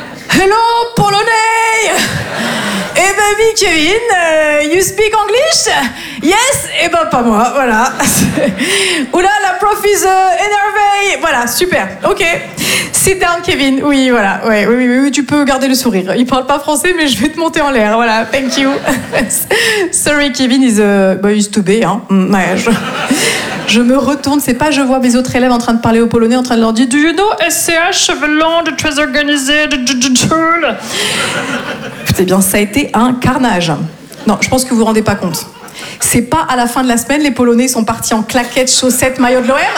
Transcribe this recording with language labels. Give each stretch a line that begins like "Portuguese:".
English: Hello, Polonais!
French: Eh ben oui,
English: Kevin, you speak English? Yes?
French: Eh ben pas moi, voilà. Oula, la prof is énervée. Voilà, super,
English: ok. Sit down, Kevin.
French: Oui, voilà, ouais, oui, tu peux garder le sourire. Il parle pas français, mais je vais te monter en l'air, voilà,
English: thank you. Sorry, Kevin is he's too big, hein.
French: Ouais, je me retourne, c'est pas je vois mes autres élèves en train de parler au polonais, en train de leur dire «
English: Do you know SCH,
French: cheveux longs, très organisés, tout ?» Eh bien, ça a été un carnage. Non, je pense que vous rendez pas compte. C'est pas à la fin de la semaine, les Polonais sont partis en claquettes, chaussettes, maillots de l'OM.